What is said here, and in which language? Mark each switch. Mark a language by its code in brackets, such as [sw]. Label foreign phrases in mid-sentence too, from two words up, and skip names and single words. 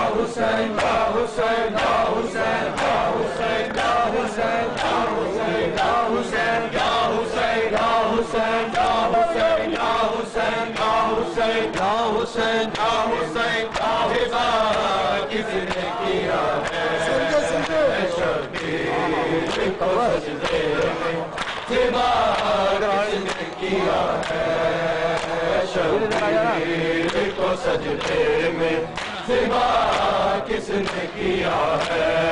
[ar] حسين، يا حسين، يا حسين، يا حسين، يا حسين، يا حسين، يا حسين، يا حسين، يا حسين، يا حسين، يا حسين، يا حسين، يا حسين، يا حسين, [ur] ہبہ کس نے کیا ہے شبیر کو سجدے میں ہبہ کس نے کیا ہے شبیر کو سجدے میں ہبہ کس نے کیا ہے